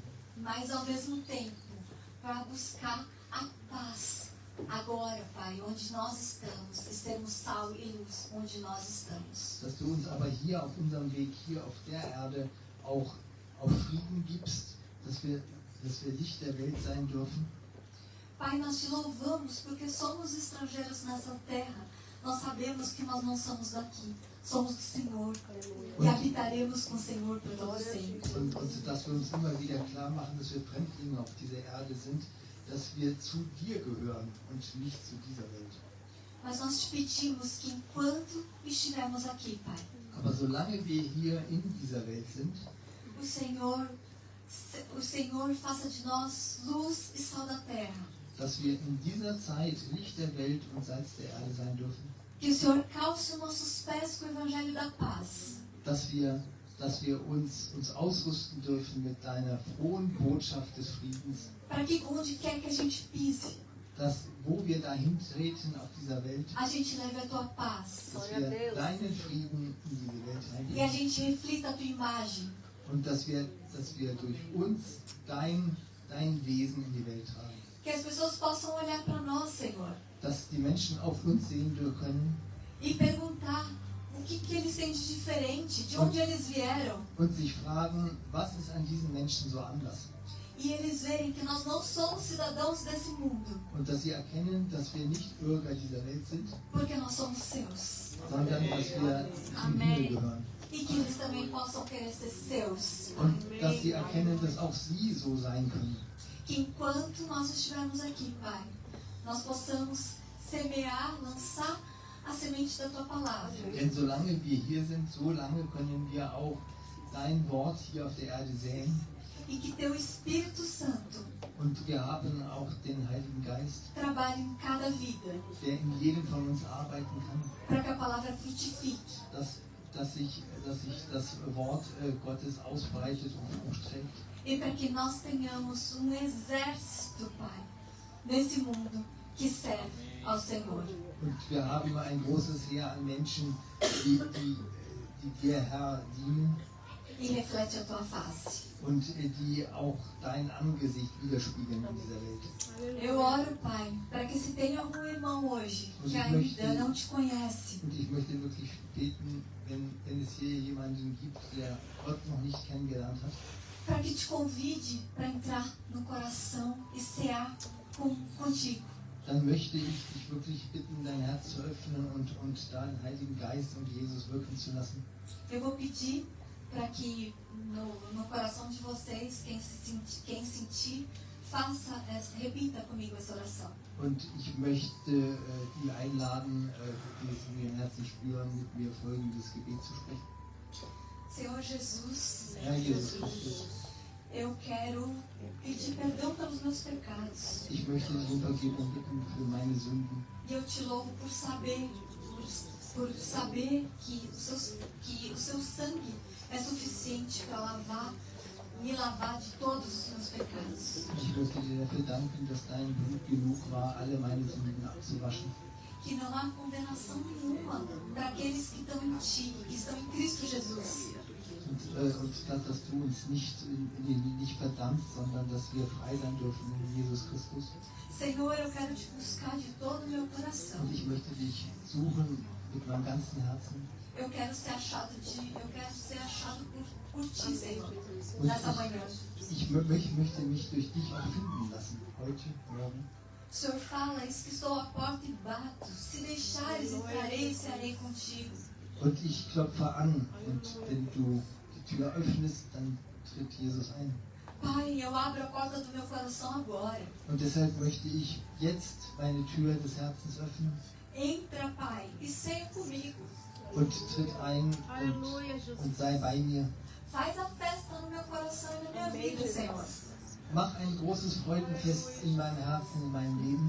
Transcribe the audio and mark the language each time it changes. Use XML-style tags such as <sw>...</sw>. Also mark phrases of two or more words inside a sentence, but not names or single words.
<pt>Mas ao mesmo tempo, para buscar a paz agora, Pai, onde nós estamos, e sermos sal e luz onde nós estamos.</pt> <de>Dass du uns aber hier auf unserem Weg, hier auf der Erde, auch Frieden gibst, dass wir Licht der Welt sein dürfen.</de> <pt>Pai, nós te louvamos porque somos estrangeiros nessa terra. Nós sabemos que nós não somos daqui, somos do Senhor. E habitaremos com o Senhor por todo sempre.</pt> <de>Und dass wir uns immer wieder klar machen, dass wir Fremdlinge auf dieser Erde sind, dass wir zu dir gehören und nicht zu dieser Welt.</de> <pt>Mas nós te pedimos que enquanto estivermos aqui, Pai,</pt> <de>Aber solange wir hier in dieser Welt sind,</de> <pt>o Senhor faça de nós luz e sal da terra.</pt> <de>dass wir in dieser Zeit Licht der Welt und Salz der Erde sein dürfen.</de> <pt>Que o Senhor calce os nossos pés com o Evangelho da paz.</pt> <de>Dass wir uns ausrüsten dürfen mit deiner frohen Botschaft des Friedens.</de> <pt>Para que onde quer que a gente pise,</pt> <de>Dass, wo wir dahin treten auf dieser Welt,</de> <pt>a gente leve a tua paz.</pt> <de>dass wir deinen Frieden in diese Welt</de> <pt>E a</pt> <de>reingeben.</de> <pt>gente reflita a tua imagem.</pt> <de>Und dass wir durch uns dein Wesen in die Welt tragen.</de> <pt>Que as pessoas possam olhar para nós, Senhor,</pt> <de>Dass die Menschen auf uns sehen können</de> <pt>e perguntar o que eles têm de diferente, de onde eles vieram.</pt> <de>und sich fragen, was ist an diesen Menschen so anders?</de> <pt>E eles verem que nós não somos cidadãos desse mundo,</pt> <de>Und dass sie erkennen, dass wir nicht Bürger dieser Welt sind,</de> <pt>porque nós somos seus.</pt> <de>sondern dass wir zum Himmel gehören.</de> <pt>E que eles também possam querer ser seus.</pt> <de>Und dass sie erkennen, dass auch sie so sein können.</de> <pt>Que enquanto nós estivermos aqui, Pai, nós possamos semear, lançar a semente da tua palavra.</pt> <de>Denn solange wir hier sind, so lange können wir auch dein Wort hier auf der Erde säen.</de> <pt>E que teu Espírito Santo</pt> <de>Und wir haben auch den Heiligen Geist,</de> <pt>trabalhe em cada vida,</pt> <de>der in jedem von uns arbeiten kann,</de> <pt>para que a palavra frutifique.</pt> <de>dass sich das Wort Gottes ausbreitet und Frucht trägt.</de> <pt>E para que nós tenhamos exército, Pai, nesse mundo que serve ao Senhor.</pt> <de>Und wir haben ein großes Heer an Menschen, die dir, Herr, dienen</de> <pt>E reflete a tua face.</pt> <de>und die auch dein Angesicht widerspiegeln in dieser Welt.</de> <pt>Eu oro, Pai, para que se tem algum irmão hoje que ainda não te conhece,</pt> <de>Und ich möchte wirklich beten, wenn es hier jemanden gibt, der Gott noch nicht kennengelernt hat,</de> <pt>para que te convide para entrar no coração e cear contigo.</pt> <de>dann möchte ich dich wirklich bitten, dein Herz zu öffnen und da den Heiligen Geist und Jesus wirken zu lassen.</de> <pt>Eu vou pedir para que no coração de vocês, quem sentir, repita comigo essa oração.</pt> <de>Und ich möchte die einladen, die es in ihrem Herzen spüren, mit mir folgendes Gebet zu sprechen.</de> <pt>Senhor Jesus,</pt> <de>Herr Jesus Christus,</de> <pt>eu quero pedir perdão pelos meus pecados.</pt> <de>ich möchte dich um Vergebung bitten für meine Sünden.</de> <pt>E eu te louvo por saber que o seu sangue é suficiente para me lavar de todos os meus pecados.</pt> <de>Ich möchte dir dafür danken, dass dein Blut genug war, alle meine Sünden abzuwaschen.</de> <pt>Que não há condenação nenhuma para aqueles que estão em Ti, que estão em Cristo Jesus.</pt> <de>Und dass du uns nicht verdammst, sondern dass wir frei sein dürfen in Jesus Christus.</de> <pt>Senhor, eu quero te buscar de todo o meu coração.</pt> <de>Und ich möchte dich suchen mit meinem ganzen Herzen.</de> <pt>Eu quero ser achado por Ti, Senhor,</pt> <de>Und</de> <pt>nessa manhã.</pt> <de>ich möchte mich durch dich auch finden lassen, heute, morgen.</de> <pt>O Senhor fala, eis que estou à porta e bato. Se deixares, entrarei e cearei contigo.</pt> <de>Und ich klopfe an und wenn du die Tür öffnest, dann tritt Jesus ein.</de> <pt>Pai, eu abro a porta do meu coração agora.</pt> <de>Und deshalb möchte ich jetzt meine Tür des Herzens öffnen</de> <pt>Entra, Pai, e ceia comigo.</pt> <de>und tritt ein</de> <pt>Aleluia, Jesus.</pt> <de>und sei bei mir.</de> <pt>Faz a festa no meu coração e na minha vida, Senhor.</pt> <de>Mach ein großes Freudenfest in meinem Herzen, in meinem Leben.</de>